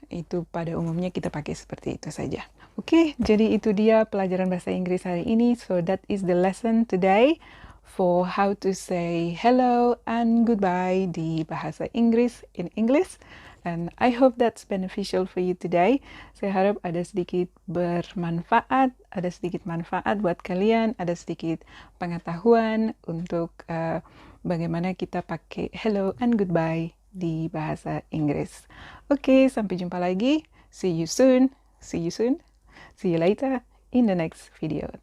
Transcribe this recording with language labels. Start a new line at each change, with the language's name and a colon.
Indonesian: Itu pada umumnya kita pakai seperti itu saja. Oke, jadi itu dia pelajaran bahasa Inggris hari ini.
English: So that is the lesson today for how to say hello and goodbye
Indonesian: di bahasa Inggris
English: in English. And I hope that's beneficial for you today.
Indonesian: Saya harap ada sedikit bermanfaat, ada sedikit manfaat buat kalian, ada sedikit pengetahuan untuk bagaimana kita pakai
English: hello and goodbye
Indonesian: di bahasa Inggris. Oke, sampai jumpa lagi.
English: See you soon. See you later in the next video.